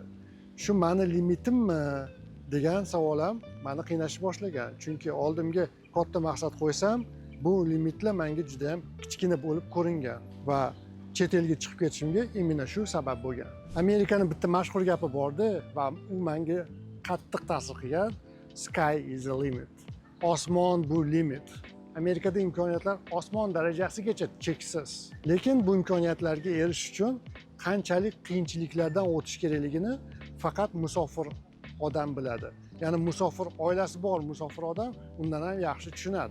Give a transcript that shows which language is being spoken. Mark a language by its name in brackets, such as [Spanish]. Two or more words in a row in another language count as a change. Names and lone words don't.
[Uzbek] Shu meni limitimmi degan savol ham meni qiynashni boshlagan. Chunki oldimga katta maqsad qo'ysam, bu limitlar menga juda ham kichkina bo'lib ko'ringan va chet elga chiqib ketishimga imенно shu sabab bo'lgan. Amerikaning bitta mashhur gapi bor-da va u menga qattiq ta'sir qilgan. [English] Sky is the limit. [Uzbek] Osmon bu limit. Amerikada imkoniyatlar osmon darajasigacha cheksiz. Lekin bu imkoniyatlarga erishish uchun qanchalik qiyinchiliklardan o'tish kerakligini faqat musofir odam biladi. Ya'ni musofir, oilasi bor musofir odam undan ham yaxshi tushunadi.